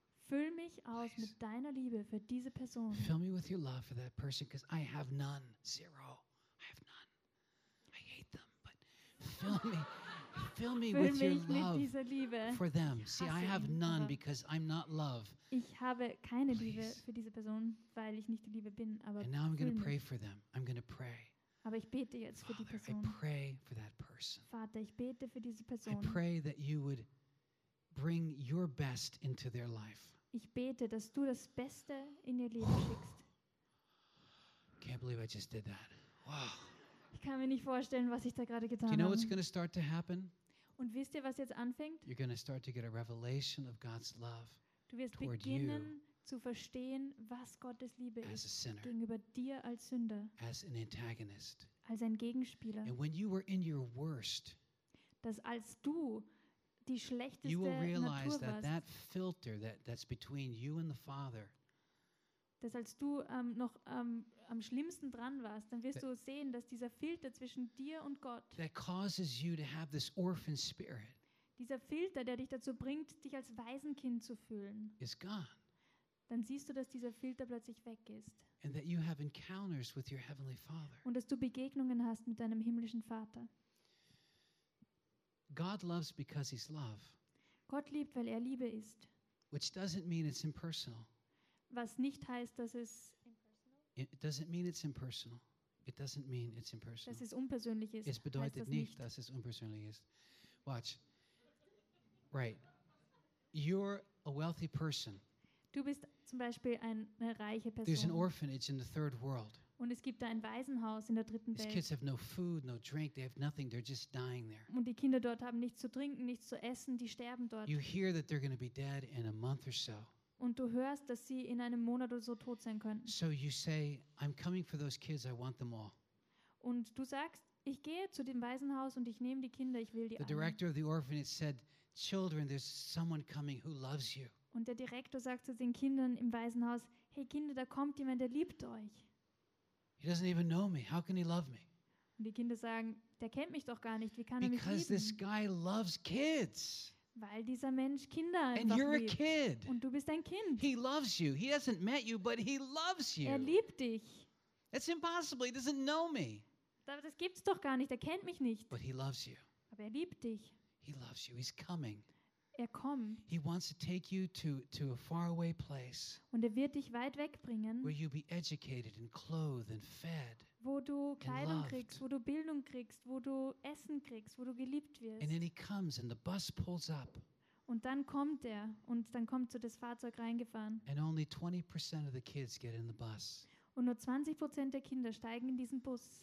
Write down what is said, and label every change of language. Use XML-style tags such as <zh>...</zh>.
<de>Füll mich aus</de> <en>Please.</en> <de>Mit deiner Liebe für diese Person.</de> <en>Fill me with your love for that person, because I have none, zero. I have none. I hate them, but fill me. Fill me</en> <de>Fühl</de> <en>with your love</en> <de>mit dieser Liebe.</de> <en>For them.</en> <de>Ich</de> <en>See, I have none because I'm not love.</en> <de>Ich habe keine</de> <en>Please.</en> <de>Liebe für diese Person, weil ich nicht die Liebe bin. Aber</de> <en>And now I'm going to pray for them. I'm going to pray.</en> <de>Aber ich bete jetzt</de> <en>Father,</en> <de>für die Person.</de> <en>I pray for that person.</en> <de>Vater, ich bete für diese Person.</de> <en>I pray that you would bring your best into their life.</en> <de>Ich bete, dass du das Beste in ihr Leben schickst.</de> <en>Can't believe I just did that. Wow.</en> <de>Ich kann mir nicht vorstellen, was ich da gerade getan habe.</de> <en>Do you know what's going to start to happen?</en> <de>Und wisst ihr, was jetzt anfängt?</de> <en>You're going to start to get a revelation of God's love.</en> <de>Du wirst beginnen zu verstehen, was Gottes Liebe ist gegenüber dir als Sünder,</de> <en>as an antagonist,</en> <de>als ein Gegenspieler.</de> <en>And when you were in your worst,</en> <de>dass als du die schlechteste Natur warst,</de> <en>you will realize that that filter that's between you and the Father,</en> <de>dass als du noch am schlimmsten dran warst, dann wirst du sehen, dass dieser Filter zwischen dir und Gott,</de> <en>that causes you to have this orphan spirit,</en> <de>dieser Filter, der dich dazu bringt, dich als Waisenkind zu fühlen,</de> <en>is gone.</en> <de>Dann siehst du, dass dieser Filter plötzlich weg ist.</de> <en>And that you have encounters with your heavenly Father.</en> <de>Und dass du Begegnungen hast mit deinem himmlischen Vater.</de> <en>God loves because he's love.</en> <de>Gott liebt, weil er Liebe ist.</de> <en>Which doesn't mean it's impersonal.</en> <de>Was nicht heißt, dass es</de> <en>impersonal. It doesn't mean it's impersonal. It doesn't mean it's impersonal.</en> <de>Dass es unpersönlich ist. Es bedeutet nicht, dass es unpersönlich ist.</de> <en>Watch. Right. You're a wealthy person.</en> <de>Du bist zum Beispiel eine reiche Person.</de> <en>There's an orphanage in the third world.</en> <de>Und es gibt da ein Waisenhaus in der dritten Welt.</de> <en>These kids have no food, no drink. They have nothing. They're just dying there.</en> <de>Und die Kinder dort haben nichts zu trinken, nichts zu essen. Die sterben dort.</de> <en>You hear that they're going to be dead in a month or so.</en> <de>Und du hörst, dass sie in einem Monat oder so tot sein könnten.</de> <en>So you say, I'm coming for those kids. I want them all.</en> <de>Und du sagst, ich gehe zu dem Waisenhaus und ich nehme die Kinder. Ich will die alle.</de> <en>The director of the orphanage said, children, there's someone coming who loves you.</en> <de>Und der Direktor sagt zu den Kindern im Waisenhaus, hey Kinder, da kommt jemand, der liebt euch.</de> <en>He doesn't even know me. How can he love me?</en> <de>Und die Kinder sagen, der kennt mich doch gar nicht. Wie kann</de> <en>Because</en> <de>er mich lieben?</de> <en>This guy loves kids.</en> <de>Weil dieser Mensch Kinder</de> <en>And you're</en> <de>liebt.</de> <en>A kid.</en> <de>Und du bist ein Kind.</de> <en>He loves you. He hasn't met you, but he loves you.</en> <de>Er liebt dich.</de> <en>It's impossible. He doesn't know me.</en> <de>Das gibt's doch gar nicht. Er kennt mich nicht.</de> <en>But he loves you.</en> <de>Aber er liebt dich.</de> <en>He loves you. He's coming.</en> <de>Er kommt.</de> <en>He wants to take you to a faraway place.</en> <de>Und er wird dich weit wegbringen.</de> <en>Where you be educated and clothed and fed.</en> <de>Wo du Kleidung kriegst, wo du Bildung kriegst, wo du Essen kriegst, wo du geliebt wirst.</de> <en>And then he comes and the bus pulls up.</en> <de>Und dann kommt er und dann kommt so das Fahrzeug reingefahren.</de> <en>And only 20% of the kids get in the bus.</en> <de>Und nur 20% der Kinder steigen in diesen Bus.</de>